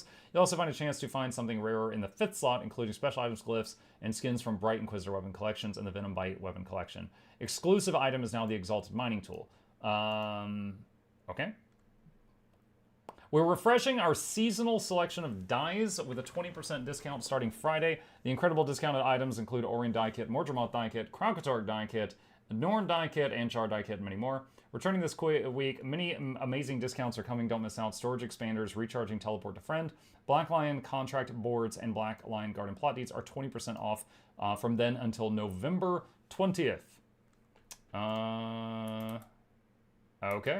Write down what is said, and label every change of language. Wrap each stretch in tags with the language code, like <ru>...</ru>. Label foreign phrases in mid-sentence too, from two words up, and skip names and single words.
<en>You'll also find a chance to find something rarer in the 5th slot, including special items, glyphs, and skins from Bright Inquisitor weapon collections and the Venom Bite weapon collection. Exclusive item is now the Exalted Mining Tool. Okay. We're refreshing our seasonal selection of dyes with a 20% discount starting Friday. The incredible discounted items include Orion dye kit, Mordremoth dye kit, Kronkatorg dye kit, Norn dye kit, and Char dye kit, and many more. Returning this week, many amazing discounts are coming. Don't miss out. Storage expanders, recharging teleport to friend, Black Lion contract boards, and Black Lion garden plot deeds are 20% off from then until November 20th. Okay.</en>